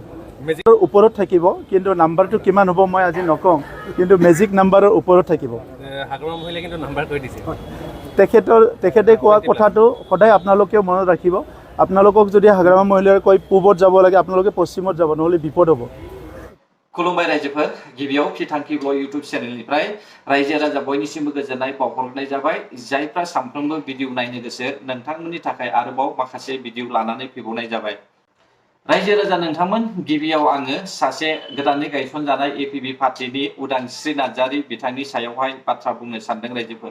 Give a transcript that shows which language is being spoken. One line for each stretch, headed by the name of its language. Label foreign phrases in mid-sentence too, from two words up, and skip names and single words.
Assamese: মেজিকৰ ওপৰত থাকিব, কিন্তু নাম্বাৰটো কিমান হ'ব মই আজি নকওঁ, কিন্তু মেজিক নাম্বাৰৰ ওপৰত থাকিব। তেখেতে কোৱা কথাটো সদায় আপোনালোকেও মনত ৰাখিব। আপোনালোকক যদি হাগ্ৰামা মহিলাই কয় পূবত যাব লাগে, আপোনালোকে পশ্চিমত যাব, নহ'লে বিপদ হ'ব।
Bodo: खुलुमबाय रायजोफोर, गिबियाव फिथांखि ब्लग इउट्यूब चेनेलनिफ्राय रायजो राजा बयनिसिमबो गोजोननाय बावहरनाय जाबाय। जायफ्रा सानफ्रोमबो भिडिअ नायनो गोसो नोंथांमोननि थाखाय आरोबाव माखासे भिडिअ लानानै फैबावनाय जाबाय। रायजो राजा नोंथांमोन, गिबियाव आङो सासे गोदानै गायसनजानाय APB पार्टीनि उदांस्रि नार्जारी बिथांनि सायावहाय बाथ्रा बुंनो सानदों रायजोफोर।